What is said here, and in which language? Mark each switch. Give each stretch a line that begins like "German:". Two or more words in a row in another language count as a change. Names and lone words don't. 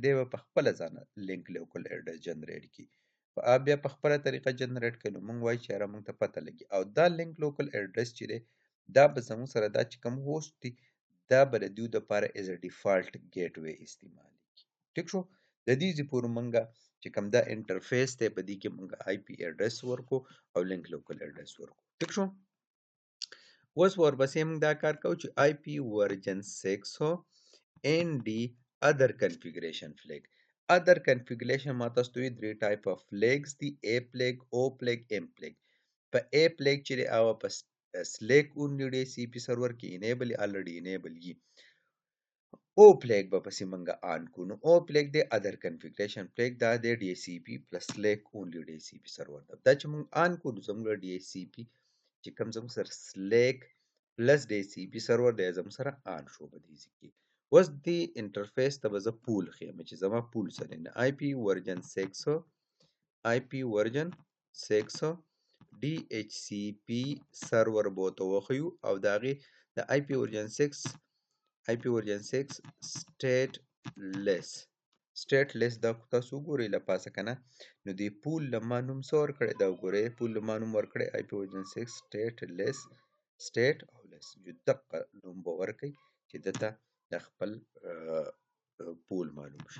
Pashto: دی په خپل ځان
English: link local address
Pashto: جنریټ کی بیا په خپله طریقه جنریټ کړي نو موږ وایو چې یاره موږ ته پته لګي او دا
English: link local address
Pashto: چې دی دا به زموږ سره دا چې کوم هوست دی دا به د دوی دپاره
English: as a default gateway
Pashto: استعمالیږي ټیک شو د دې ځای پورې موږ چې کوم دا انټرفیس دی په دې کې موږ
English: IP address
Pashto: ورکو او
English: link local address
Pashto: ورکو ټیک شو اوس ورپسې موږ دا کار کوو چې
English: IP version 6 ND other configuration flag other configuration
Pashto: ما تاسو ته درې
English: type of flags
Pashto: دي
English: A flag O flag M flag
Pashto: په
English: A flag
Pashto: چې او په
English: SLAAC only DHCP server
Pashto: کې
English: enable already enable
Pashto: یي او فلیګ به پسې منګه آن کو نو او فلیګ د
English: other configuration flag
Pashto: دا د
English: DHCP plus SLAAC only DHCP server
Pashto: دا چې موږ آن کو نو زموږ ډي سی پی چې کوم زموږ سره
English: SLAAC plus DHCP server
Pashto: دی زموږ سره آن شو به دي ځکه اوس دی انټرفیس ته به زه پول خیم چې زما پول سره نه
English: IP version 6 IP version 6 DHCP server
Pashto: بوته وخیو او داغه د
English: IP version 6 stateless
Pashto: دا تاسو ګورئ لپاسه کنه نو دی پول لما نوم سور کړی دا ګورئ پول لما نوم ور کړی
English: IP version 6 stateless
Pashto: جو دقه نوم به ورکړي چې دته د خپل پول معلوم شي